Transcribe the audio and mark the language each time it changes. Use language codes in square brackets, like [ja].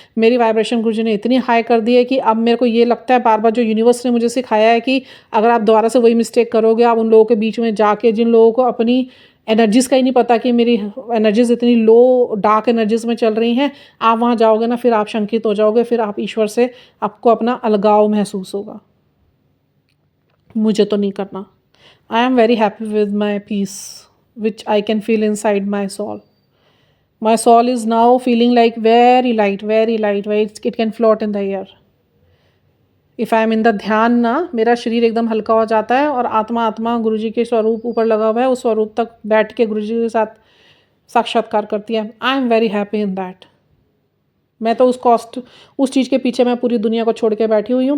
[hi] मेरी वाइब्रेशन गुरुजी ने इतनी हाई कर दी है कि अब मेरे को ये लगता है बार बार, जो यूनिवर्स ने मुझे सिखाया है कि अगर आप दोबारा से वही मिस्टेक करोगे, आप उन लोगों के बीच में जाके, जिन लोगों को अपनी एनर्जीज़ का ही नहीं पता कि मेरी एनर्जीज़ इतनी लो डार्क एनर्जीज़ में चल रही हैं, आप वहाँ जाओगे ना, फिर आप शंकित हो जाओगे, फिर आप ईश्वर से आपको अपना अलगाव महसूस होगा। मुझे तो नहीं करना। [en] I am very happy with my peace which I can feel inside my soul. My soul is now feeling like very light, where it can float in the air. If I am in the [hi] ध्यान ना, मेरा शरीर एकदम हल्का हो जाता है और आत्मा गुरुजी के स्वरूप ऊपर लगा हुआ है, उस स्वरूप तक बैठ के गुरुजी के साथ साक्षात्कार करती है. [en] I am very happy in that. [hi] मैं तो उस चीज़ के पीछे मैं पूरी दुनिया को छोड़ के बैठी हुई हूँ.